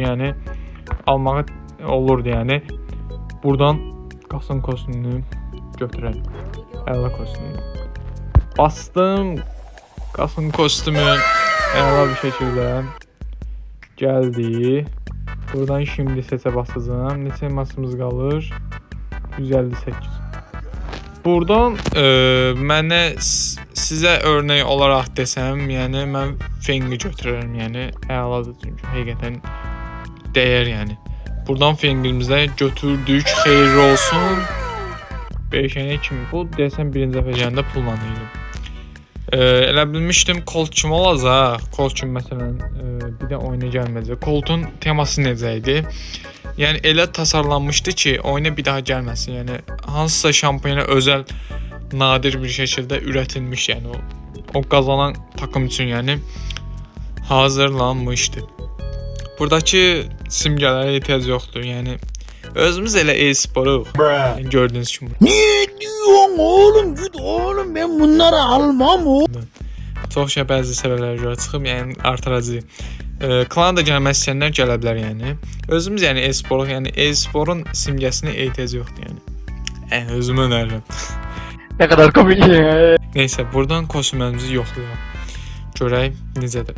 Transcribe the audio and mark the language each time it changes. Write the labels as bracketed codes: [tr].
[az] Yəni almağı olurdu yəni. Buradan Qasım kostümünü götürək. Əla kostümünü. Bastım. Qasım kostümü əla bir şəkildə gəldi. [tr] Buradan şimdi seçə basacağım. [az] Neçə elmasımız qalır? 158. Buradan mənə sizə örnek olaraq desəm, yəni mən Feng'i götürərəm. Yəni əladır çünki həqiqətən dəyər yəni. Buradan Feng'imizə götürdük. Xeyirli olsun. Beşənə kimi bu desəm birinci dəfə gələndə pulla idi. Elə bilmişdim Colt kimi olacaq. Colt kimi məsələn bir də oyuna gəlməyəcək. Colt'un teması necə idi? Yəni elə tasarlanmışdı ki, oyuna bir daha gəlməsin. Yəni hansısa şampiyona özəl nadir bir şəkildə ürətilmiş, yəni o qazanan takım üçün yəni hazırlanmışdı. Buradakı simgələrə ehtiyac yoxdur. Yəni özümüz elə e-sporuq. Gördüyünüz kimi. [tr] Ne diyorsun oğlum? Git oğlum, ben bunları almam o. [az] Çox şey bəzi səbəblərə görə çıxıb, yəni artıracağıq. Klana da gəlmək istəyənlər gələ bilər yəni. Özümüz yəni e-sporuq, yəni e-sporun simgəsinə ehtiyac yoxdur yəni. Özümü önərirəm. [tr] Ne kadar komik ya. [az] Neysə, buradan kostümlərimizi yoxlayaq. Görək necədir.